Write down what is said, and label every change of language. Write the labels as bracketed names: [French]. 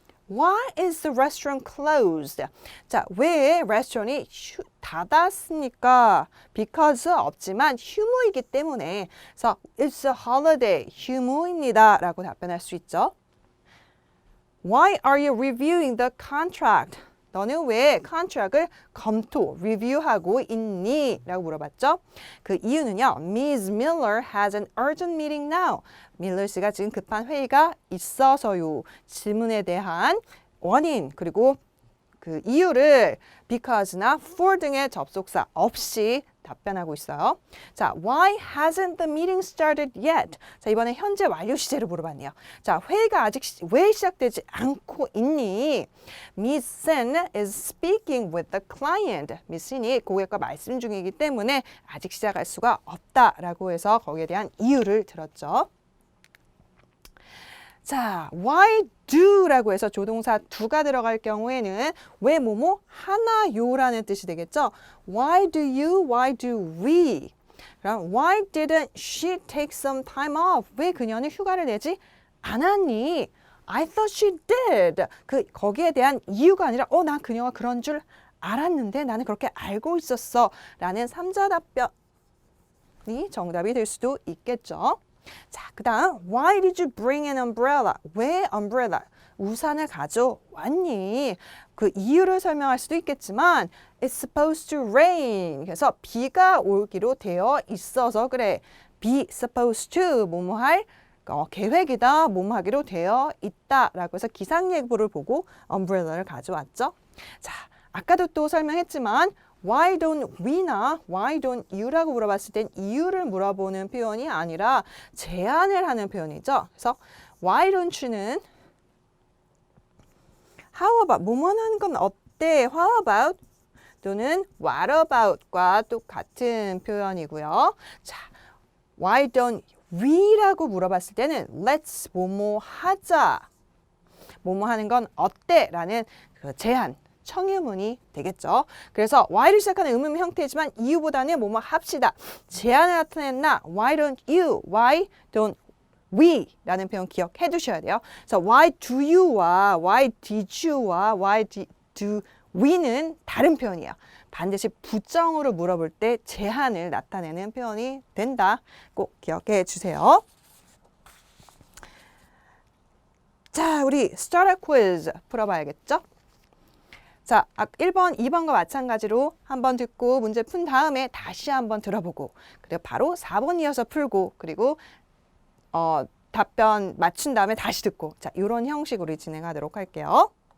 [English] Why is the restaurant closed? [Korean] 자, 왜 레스토랑이 닫았습니까? Because 없지만 휴무이기 때문에 그래서 [English] it's a holiday, [Korean] 휴무입니다 라고 답변할 수 있죠. [English] Why are you reviewing the contract? [Korean] 너는 왜 contract을 검토, review하고 있니? 라고 물어봤죠. 그 이유는요. Ms. [English] Miller has an urgent meeting now. [Korean] 밀러 씨가 지금 급한 회의가 있어서요. 질문에 대한 원인 그리고 그 이유를 because나 for 등의 접속사 없이 답변하고 있어요. [English] 자, why hasn't the meeting started yet? [Korean] 자, 이번에 현재 완료 시제를 물어봤네요. 자, 회의가 아직 왜 시작되지 않고 있니? [English] Miss Sen is speaking with the client. [Korean] Miss Sen이 고객과 말씀 중이기 때문에 아직 시작할 수가 없다라고 해서 거기에 대한 이유를 들었죠. 자, why do라고 해서 조동사 do가 들어갈 경우에는 왜 뭐뭐 하나요라는 뜻이 되겠죠. [English] Why do you? Why do we? [Korean] 그럼 [English] why didn't she take some time off? [Korean] 왜 그녀는 휴가를 내지 않았니? [English] I thought she did. [Korean] 거기에 대한 이유가 아니라 난 그녀가 그런 줄 알았는데 나는 그렇게 알고 있었어 라는 3자 답변이 정답이 될 수도 있겠죠. 자, 그 다음 [English] Why did you bring an umbrella? [Korean] 왜 umbrella? 우산을 가져왔니? 그 이유를 설명할 수도 있겠지만 [English] It's supposed to rain. [Korean] 그래서 비가 오기로 되어 있어서 그래. Be supposed to 뭐뭐 할 계획이다. 뭐뭐 하기로 되어 있다. 라고 해서 기상예보를 보고 umbrella를 가져왔죠. 자, 아까도 또 설명했지만 Why don't we나 why don't you라고 물어봤을 땐 이유를 물어보는 표현이 아니라 제안을 하는 표현이죠. 그래서 why don't you는 how about 뭐뭐 하는 건 어때? How about 또는 what about과 똑같은 표현이고요. 자, why don't we라고 물어봤을 때는 let's 뭐뭐 하자. 뭐뭐 하는 건 어때? 라는 그 제안. 청유문이 되겠죠. 그래서 why를 시작하는 의문문 형태이지만 이유보다는 뭐뭐 합시다. 제안을 나타냈나? [English] Why don't you? Why don't we? [Korean] 라는 표현 기억해 두셔야 돼요. 그래서 why do you와 why did you와 why do we는 다른 표현이에요. 반드시 부정으로 물어볼 때 제안을 나타내는 표현이 된다. 꼭 기억해 주세요. 자, 우리 starter quiz 풀어봐야겠죠? 자, 1번, 2번과 마찬가지로 한번 듣고 문제 푼 다음에 다시 한번 들어보고 그리고 바로 4번 이어서 풀고 그리고 답변 맞춘 다음에 다시 듣고 자, 이런 형식으로 진행하도록 할게요.